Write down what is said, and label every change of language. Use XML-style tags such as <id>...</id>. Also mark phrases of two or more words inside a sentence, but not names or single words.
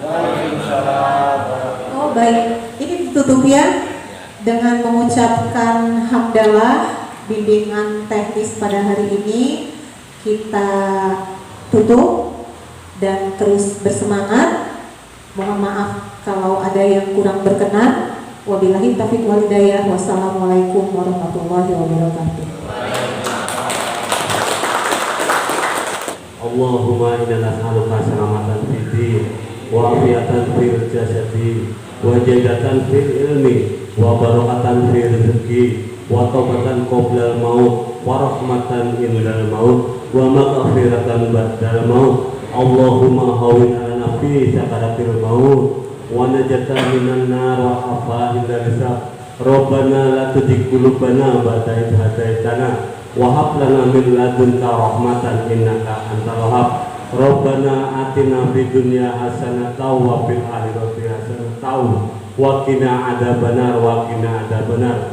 <id>Oh baik, ini ditutup ya dengan mengucapkan hamdalah bimbingan teknis pada hari ini. Kita tutup dan terus bersemangat. Mohon maaf kalau ada yang kurang berkenan.</id> <ar>وبالله التوفيق والهداية. والسلام عليكم ورحمة الله وبركاته. اللهم إنا نسألك سلامة في الدين وعافية في الجسد وزيادة في العلم وبركة في الرزق وتوبة قبل الموت ورحمة عند الموت ومغفرة بعد الموت. اللهم هون علينا في سكرات الموت ونجاة من النار وعافية الرزق. ربنا لا تزغ قلوبنا بعد إذ هديتنا وهب لنا من لدنك رحمة إنك أنت الوهاب. ربنا آتنا في الدنيا حسنة وفي الآخرة حسنة وقنا عذاب النار وقنا عذاب النار wa qina adzabannar.</ar>